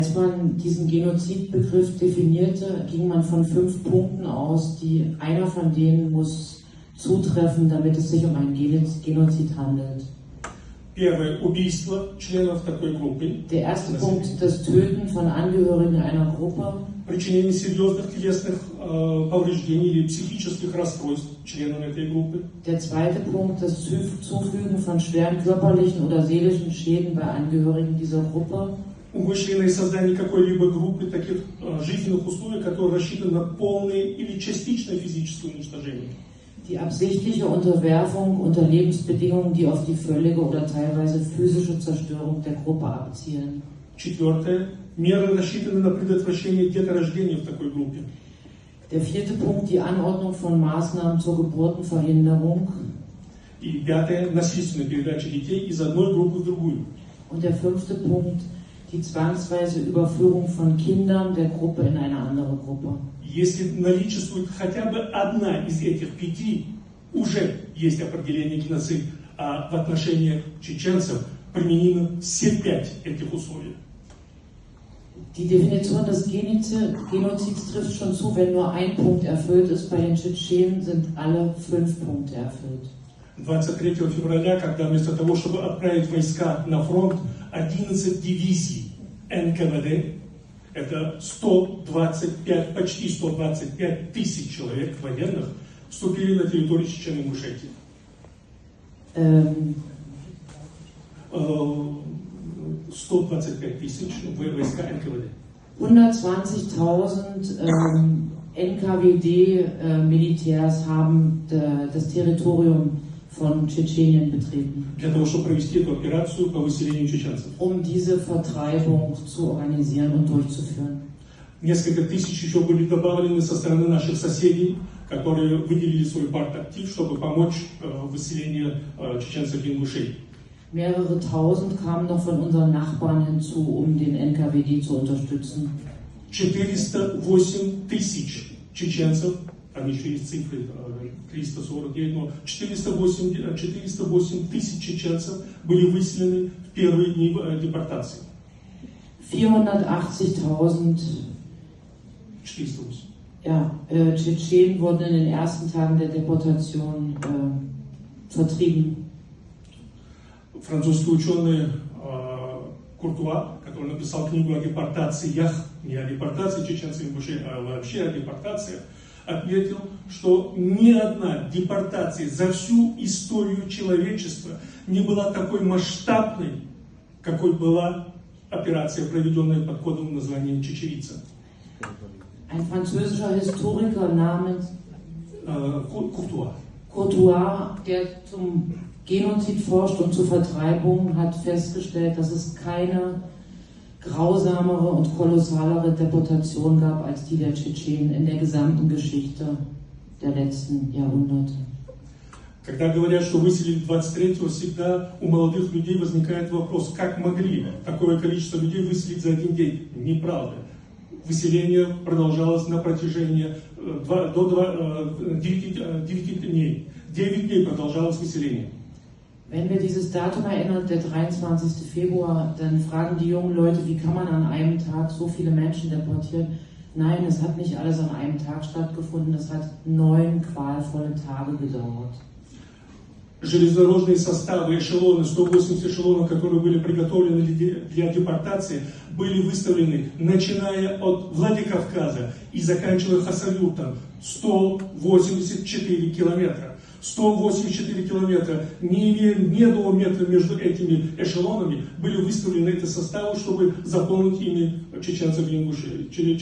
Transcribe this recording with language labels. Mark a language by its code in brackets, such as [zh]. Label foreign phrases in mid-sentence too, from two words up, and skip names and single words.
[de] Als man diesen Genozidbegriff definierte, ging man von 5 Punkten aus, einer von denen muss zutreffen, damit es sich um einen Genozid handelt. [ru] Первое – убийство членов такой группы. [de] Der erste Punkt, das Töten von Angehörigen einer Gruppe. [ru] Причинение серьезных телесных повреждений или психических расстройств членам этой группы. [de] Der zweite Punkt, das Zufügen von schweren körperlichen oder seelischen Schäden bei Angehörigen dieser Gruppe. [ru] Умышленное создание какой-либо группы таких жизненных условий, которые рассчитаны на полное или частичное физическое уничтожение. [de] Die absichtliche Unterwerfung unter Lebensbedingungen, die auf die völlige oder teilweise physische Zerstörung der Gruppe abzielen. [ru] Четвертое. Меры рассчитаны на предотвращение деторождения в такой группе. [de] Der vierte Punkt, die Anordnung von Maßnahmen zur Geburtenverhinderung. [ru] И пятое. Насильственная передача детей из одной группы в другую. [de] Und der fünfte Punkt, die zwangsweise Überführung von Kindern der Gruppe in eine andere Gruppe. [ru] Если наличествует хотя бы одна из этих 5, уже есть определение геноцид, а в отношении чеченцев применимы все 5 этих условий. [de] Die Definition des Genozids trifft schon zu, wenn nur ein Punkt erfüllt ist. Bei den Tschetschenen sind alle 5 Punkte erfüllt. [ru] 23 февраля, когда вместо того, чтобы отправить войска на фронт, 11 дивизий НКВД, это 125, почти 125 тысяч человек военных, вступили на территорию Чечен-Ингушетии. 125 тысяч войска НКВД. [de] 120.000 NKWD-Militärs haben das Territorium von Tschetschenien betreten, [ru] Для того, чтобы провести эту операцию по выселению чеченцев. [de] diese Vertreibung zu organisieren und durchzuführen. [ru] Несколько тысяч еще были добавлены со стороны наших соседей, которые выделили свой партактив, чтобы помочь выселению чеченцев и ингушей. [de] Mehrere tausend kamen noch von unseren Nachbarn hinzu, den NKWD zu unterstützen. [ru] 408 тысяч чеченцев, там еще есть цифры 349, но 408 тысяч чеченцев были выселены в первые дни депортации. [de] 480.000 Tschetschenen wurden in den ersten Tagen der Deportation vertrieben. [ru] Французский ученый Куртуа, который написал книгу о депортациях, не о депортации чеченцев и ингушей, а вообще о депортациях, отметил, что ни одна депортация за всю историю человечества не была такой масштабной, какой была операция, проведенная под кодовым названием «Чечевица». [de] Ein französischer Historiker namens Courtois, der zum Genozid forscht und zur Vertreibung, hat festgestellt, dass es keine grausamere und kolossalere Deportation gab als die der Tschetschenen in der gesamten Geschichte der letzten Jahrhunderte. [ru] Когда говорят, что выселили 23-го, всегда у молодых людей возникает вопрос, как могли такое количество людей выселить за один день. Неправда. Выселение продолжалось на протяжении 9 дней. 9 дней продолжалось выселение. [de] Wenn wir dieses Datum erinnern, der 23. Februar, dann fragen die jungen Leute, wie kann man an einem Tag so viele Menschen deportieren? Nein, es hat nicht alles an einem Tag stattgefunden, es hat 9 qualvolle Tage gedauert. [ru] Железнодорожные составы, эшелоны, 180 эшелонов, которые были приготовлены для депортации, были выставлены, начиная от Владикавказа и заканчивая Хасавюртом, 184 километра. 184 километра, не имея ни одного метра между этими эшелонами, были выставлены эти составы, чтобы заполнить ими чеченцев и ингушей.